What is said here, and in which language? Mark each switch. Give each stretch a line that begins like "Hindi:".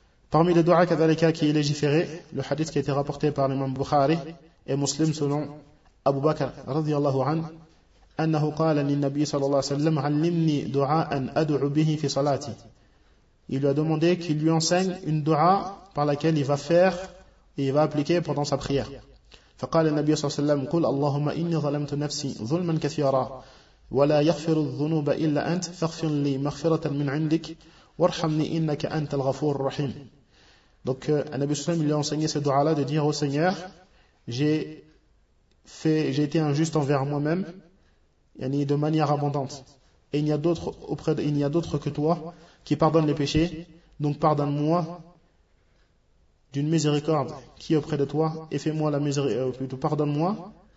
French: Parmi les du'a kadhalika qui est légiféré, le hadith qui a été rapporté par l'imam Bukhari et Muslim selon Abu Bakr radiallahu anhu,
Arabic: أنه قال للنبي صلى الله عليه وسلم علمني دعاء أدعو به في صلاتي.
French: Il lui a demandé qu'il lui enseigne une dua par laquelle il va faire et il va appliquer pendant sa prière.
Arabic: فقال النبي صلى الله عليه وسلم قل اللهم إني ظلمت نفسي ظلما كثيرا ولا يغفر الذنوب إلا أنت فاغفر لي مغفرة من عندك وارحمني إنك أنت الغفور الرحيم.
French: Donc النبي صلى الله عليه وسلم lui a enseigné cette dua là de dire au Seigneur, j'ai été injuste envers moi-même yani de manière abondante. Et il n'y a d'autres que toi qui pardonnent les péchés. Donc pardonne-moi d'une miséricorde qui est auprès de toi et fais-moi la miséricorde. Plutôt pardonne-moi.